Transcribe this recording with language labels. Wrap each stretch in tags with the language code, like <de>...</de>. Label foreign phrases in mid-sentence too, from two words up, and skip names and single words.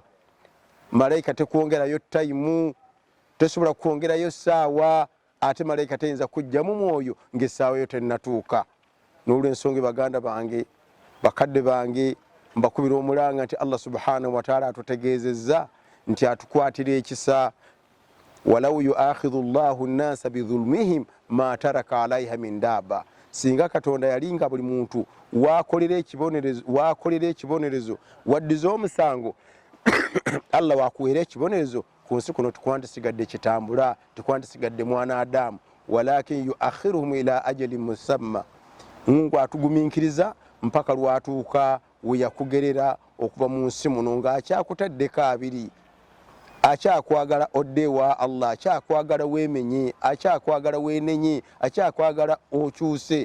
<lg>Malayika tekwongerayo tayimu, tosobola kwongerayo ssaawa, ate malayika tayinza kujjamu mwoyo ng'essaawa yo tennatuuka. N'olw'ensonga baganda bange, bakadde bange, mbakubira omulanga nti</lg> <ar>الله سبحانه وتعالى</ar> <lg>atutegeezezza nti atukwatira ekisa.</lg> <ar>ولو يؤاخذ الله الناس بظلمهم ما ترك عليها من دابة,</ar> <lg>singa katonda yalinga buli muntu wakolera ekibonerezo waddiza omusango Allah wakuweera ekibonerezo ku nsi kuno tukwandisigadde kitambula tukwandisigadde mwana Adamu</lg> <ar>ولكن يؤخرهم إلى أجل مسمى</ar> <lg>Mungu atuguminkiriza mpaka lwatuuka we yakugerera okuva mu nsi muno ng'akyakutaddeko abiri akyakwagala oddewa Allah akyakwagala weemenye akyakwagala weenenye akyakwagala okyuse</lg>